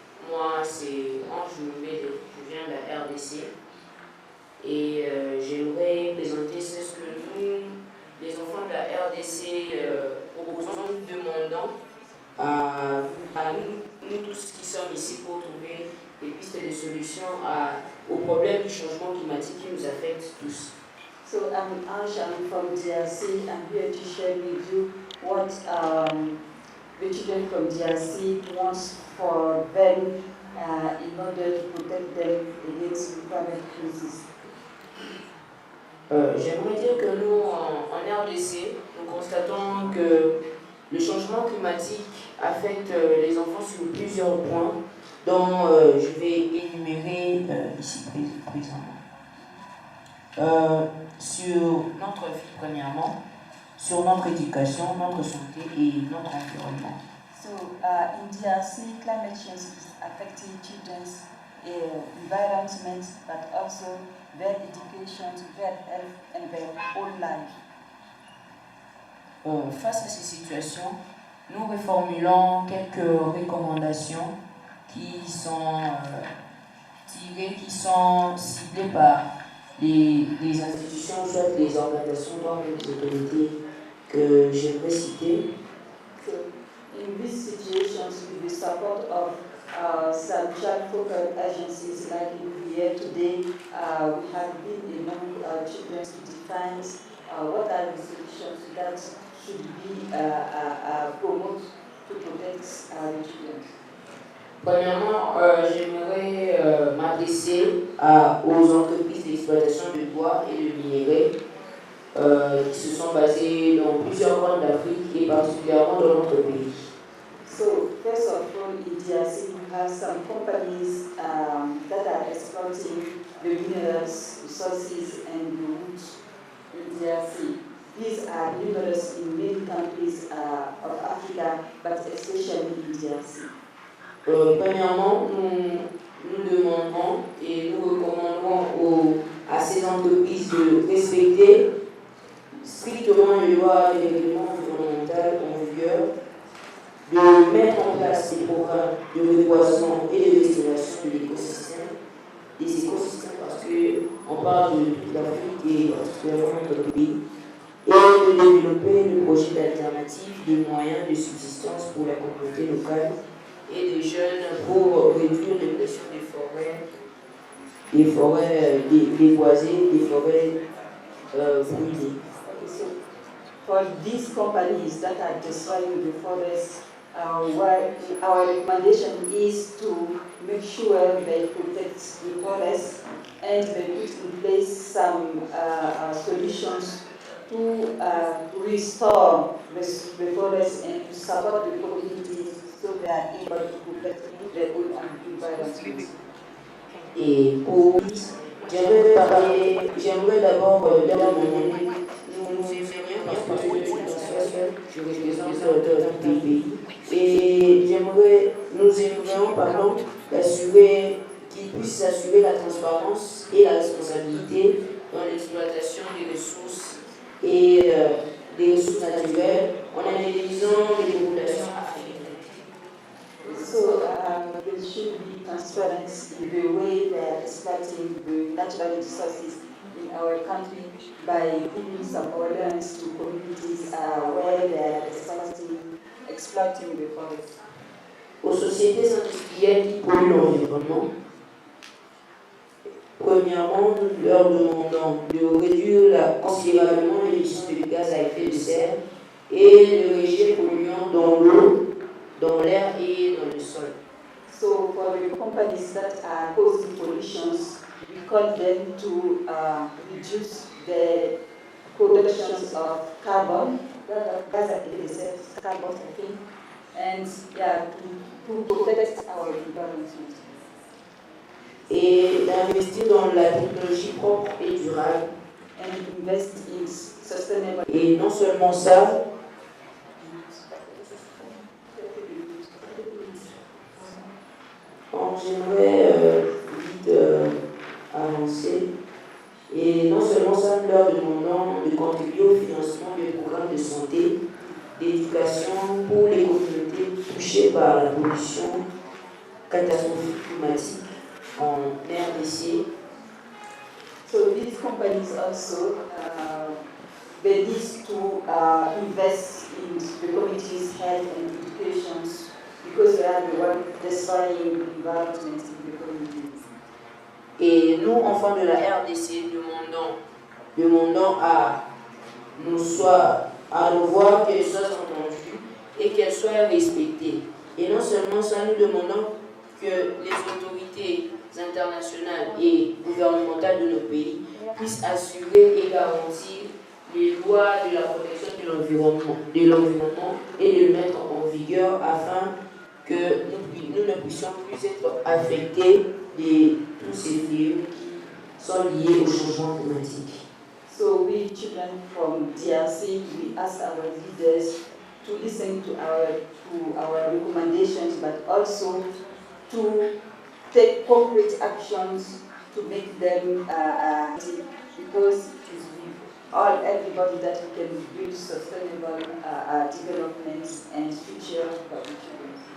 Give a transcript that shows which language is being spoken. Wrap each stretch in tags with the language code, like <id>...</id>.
<fr>Moi, c'est Ange Noubélé, je viens de la RDC et j'aimerais présenter ce que nous, les enfants de la RDC, proposons, nous demandons à nous tous qui sommes ici pour trouver des pistes de solutions aux problèmes du changement climatique qui nous affectent tous.</fr> <en>So I'm Ange, I'm from DRC. I'm here to share with you what the children from DRC wants for them in order to protect them against the climate crisis.</en> <fr>J'aimerais dire que nous, en RDC, nous constatons que le changement climatique affecte les enfants sur plusieurs points, dont je vais énumérer ici présentement. Sur notre vie, premièrement, sur notre éducation, notre santé et notre environnement.</fr> <en>So in DRC, climate change is affecting children's environment, but also their education, their health, and their whole life.</en> <fr>Face à ces situations, nous reformulons quelques recommandations qui sont tirées, qui sont ciblées par les institutions, soit les organisations, soit les autorités que j'aimerais citer.</fr> <en>So in these situations, with the support of some child-focused agencies like here today, we have been among children to define what are the solutions that should be promoted to protect the children.</en> <fr>Premièrement, j'aimerais m'adresser aux entreprises d'exploitation de bois et de minerais qui se sont basées dans plusieurs coins d'Afrique et particulièrement dans notre pays.</fr> <en>So, first of all, in DRC, we have some companies that are exploiting the minerals, resources, and the wood in DRC. These are numerous in many countries of Africa, but especially in DRC.</en> <fr>Premièrement, nous demandons et nous recommandons à ces entreprises de respecter strictement les lois et les règlements environnementaux en vigueur, de mettre en place des programmes de reboisement et de restauration de l'écosystème, des écosystèmes parce qu'on parle de toute l'Afrique et particulièrement notre pays, et de développer le projet d'alternative des moyens de subsistance pour la communauté locale et des jeunes pour réduire les pressions des forêts déboisées, des forêts brûlées.</fr> <en>Okay, so for these companies that are destroying the forest, our recommendation is to make sure they protect the forest and they put in place some solutions to restore the forest and to support the communities so they are able to protect their own environment.</en> <fr>Et pour j'aimerais d'abord dire nous aimerions parce que je suis dans seul, je représente le pays. Et nous aimerions assurer qu'ils puissent assurer la transparence et la responsabilité dans l'exploitation des ressources et des ressources naturelles en analysant les populations affectées.</fr> <en>So there should be transparency in the way they are exploiting the natural resources in our country by giving some awareness to communities where they are exploiting the forest.</en> <fr>Aux sociétés industrielles qui polluent l'environnement, premièrement, nous leur demandons de réduire considérablement l'émission de gaz à effet de serre et de rejets polluants dans l'eau, dans l'air et dans le sol.</fr> <en>So for the companies that are causing pollutions, we call them to reduce the productions of carbon, gas</en> <fr>à effet de serre,</fr> <en>carbon, I think, and to protect our environment.</en> <fr>Et d'investir dans la technologie propre et durable.</fr> <en>And invest in sustainable.</en> <fr>Et non seulement ça, j'aimerais vite avancer. Et non seulement ça, nous leur demandons de contribuer au financement des programmes de santé, d'éducation pour les communautés touchées par la pollution catastrophique climatique en RDC.</fr> <en>So these companies also they need to invest in the community's health and education because they are the one destroying the environment in the community.</en> <fr>Et nous, enfants de la RDC, demandons à nos voix qu'elles soient entendues et qu'elles soient respectées. Et non seulement ça, nous demandons que les autorités internationales et gouvernementales de nos pays puissent assurer et garantir les lois de la protection de l'environnement et de le mettre en vigueur afin que nous ne puissions plus être affectés de tous ces fléaux qui sont liés au changement climatique.</fr> <en>So we children from DRC, we ask our leaders to listen to our recommendations, but also to take concrete actions to make them because it is everybody that we can build sustainable development and future for the children.</en>